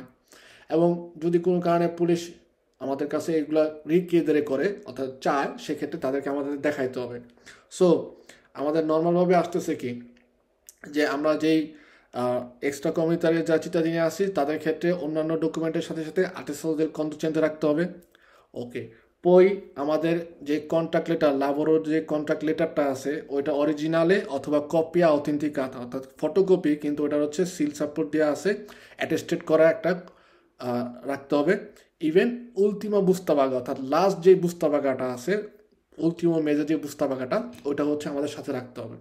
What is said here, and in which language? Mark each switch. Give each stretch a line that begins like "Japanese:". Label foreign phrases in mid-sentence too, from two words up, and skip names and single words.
Bangla: এবং যদি কোনো কারণে পুলিশ আমাদের কাছে এগুলো রিকিয়ে করে অর্থাৎ চায় সেক্ষেত্রে তাদেরকে আমাদের দেখাইতে হবে। সো আমাদের নর্মালভাবে আসতেছে কি যে আমরা যেই
Italian: extracomunitari
Bangla: যা চিতাদিনী আসি তাদের ক্ষেত্রে অন্যান্য ডকুমেন্টের সাথে সাথে
Italian: attestato del conducente
Bangla: রাখতে হবে। ওকে, পই আমাদের যে কন্ট্রাক্ট লেটার লাবোরের যে কন্ট্রাক্ট লেটারটা আছে ওইটা অরিজিনালে অথবা
Italian: copia autenticata
Bangla: অর্থাৎ ফটোকপি, কিন্তু ওটার হচ্ছে সিল সাপোর্ট দেওয়া আছে, অ্যাটেস্টেড করা একটা রাখতে হবে। ইভেন
Italian: ultima busta paga
Bangla: অর্থাৎ লাস্ট যে বুস্তাবাগাটা আছে, উলটিমো মেজর যে বুস্তাবাগাটা, ওটা হচ্ছে আমাদের সাথে রাখতে হবে।